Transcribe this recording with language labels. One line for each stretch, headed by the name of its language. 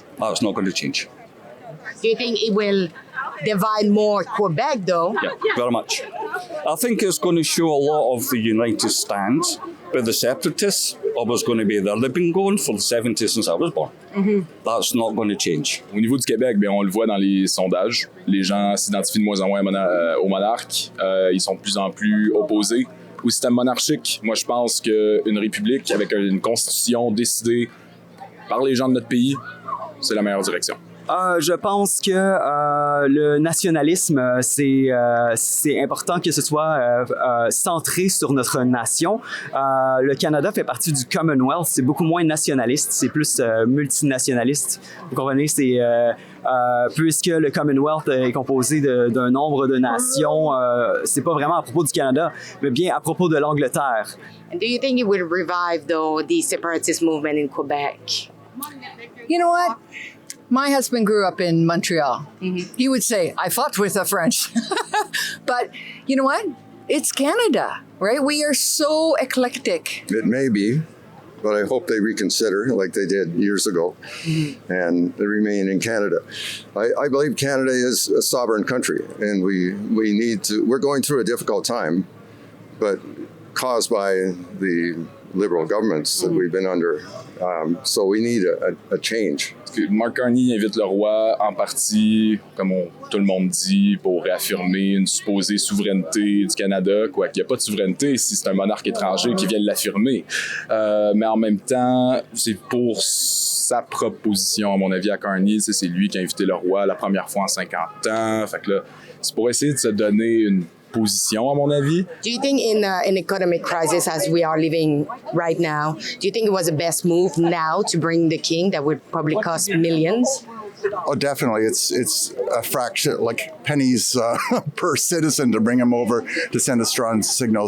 English: That's not going to change. Do you think it will divide more Quebec, though? Yeah, very much. I think it's going to show a lot of the united stand, but the separatists are always going to be there. They've been going for the 70s since I was born. That's not going to change.
French: Au niveau du Québec, bien, on le voit dans les sondages. Les gens s'identifient de moins en moins au monarque. Ils sont de plus en plus opposés au système monarchique. Moi, je pense qu'une république avec une constitution décidée par les gens de notre pays, c'est la meilleure direction. Je pense que le nationalisme, c'est important que ce soit centré sur notre nation. Le Canada fait partie du Commonwealth, c'est beaucoup moins nationaliste, c'est plus multinationaliste. Vous comprenez, c'est puisque le Commonwealth est composé d'un nombre de nations, c'est pas vraiment à propos du Canada, mais bien à propos de l'Angleterre.
English: And do you think it will revive, though, the separatist movement in Quebec? You know what? My husband grew up in Montreal. He would say, I fought with the French. But you know what? It's Canada, right? We are so eclectic. It may be, but I hope they reconsider like they did years ago and they remain in Canada. I believe Canada is a sovereign country and we need to, we're going through a difficult time, but caused by the liberal governments that we've been under. So we need a change.
French: Mark Carney invite le roi en partie, comme tout le monde dit, pour réaffirmer une supposée souveraineté du Canada, quoiqu'il n'y a pas de souveraineté si c'est un monarque étranger qui vient de l'affirmer. Mais en même temps, c'est pour sa proposition, à mon avis, à Carney. C'est lui qui a invité le roi la première fois en 50 ans. Fait que là, c'est pour essayer de se donner position, à mon avis.
English: Do you think in an economic crisis as we are living right now, do you think it was the best move now to bring the king that would probably cost millions? Oh, definitely. It's a fraction, like pennies per citizen to bring him over to send a strong signal.